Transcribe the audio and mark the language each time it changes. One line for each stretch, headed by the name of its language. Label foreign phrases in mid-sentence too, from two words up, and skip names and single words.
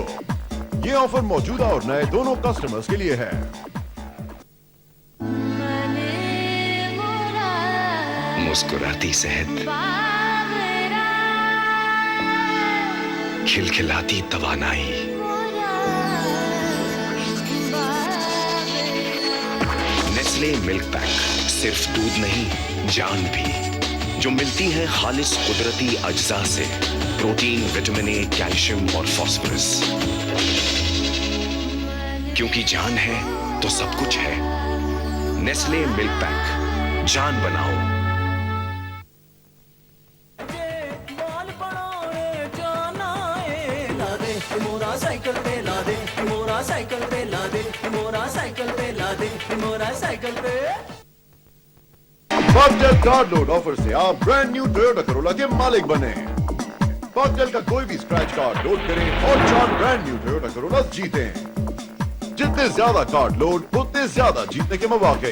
Urdu: یہ آفر موجودہ اور نئے دونوں کسٹمرز کے لیے ہے. مسکراتی صحت، کھلکھلاتی توانائی، نیسلے ملک پیک صرف دودھ نہیں جان بھی، جو ملتی ہے خالص قدرتی اجزا سے، پروٹین، وٹامن اے، کیلشیم اور فاسفورس. کیونکہ جان ہے تو سب کچھ ہے. نیسلے ملک پیک، جان بناؤ. مورا سائیکل پہ لا دے، مورا سائیکل پہ لا دے، مورا سائیکل پہ لا دے، مورا سائیکل پہ. कॉकटेल
English: card load offer
Urdu: سے آپ
English: brand new
Urdu: ٹویوٹا کرولا کے مالک بنے. کاکٹیل کا کوئی بھی
English: scratch card load
Urdu: کریں اور 4
English: brand new
Urdu: ٹویوٹا کرولا جیتیں. جتنے زیادہ
English: card load
Urdu: اتنے زیادہ جیتنے کے موقعے.